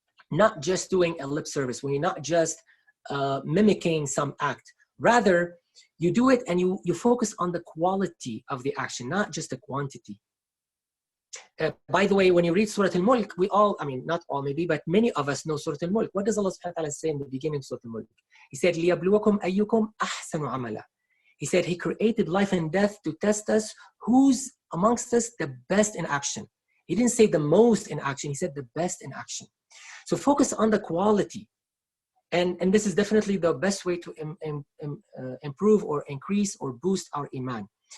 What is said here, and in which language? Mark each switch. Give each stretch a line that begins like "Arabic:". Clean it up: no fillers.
English: not just doing a lip service, when you're not just mimicking some act. Rather, you do it and you focus on the quality of the action, not just the quantity. By the way, when you read Surah Al-Mulk, we all, I mean, not all maybe, but many of us know Surah Al-Mulk. What does Allah subhanahu wa ta'ala say in the beginning of Surah Al-Mulk? He said,
Arabic: لِيَبْلُوَكُمْ أَيُّكُمْ أَحْسَنُ عَمَلًا.
English: He said he created life and death to test us, who's amongst us the best in action. He didn't say the most in action, he said the best in action. So focus on the quality. And this is definitely the best way to improve or increase or boost our iman.